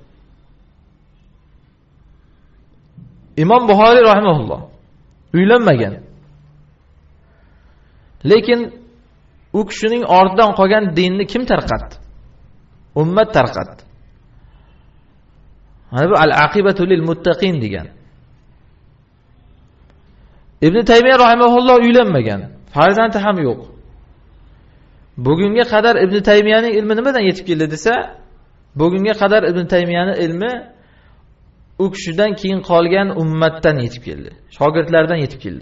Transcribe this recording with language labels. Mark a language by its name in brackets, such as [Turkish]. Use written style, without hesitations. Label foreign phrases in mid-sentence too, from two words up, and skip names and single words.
[Uzbek] Imom Buxoriy rahimahulloh uylanmagan. Lekin u kishining ortidan qolgan dinni kim tarqatdi? Ummat tarqatdi. Mana bu [Arabic] العاقبة للمتقين [Uzbek] degan. Ibn Taymiya rahimahulloh uylanmagan, farzandi ham yo'q. Bugunga qadar Ibn Taymiyaning ilmi nimadan yetib keldi desa, bugunga qadar Ibn Taymiyaning ilmi u kishidan keyin qolgan ummatdan yetib keldi, shogirdlardan yetib keldi.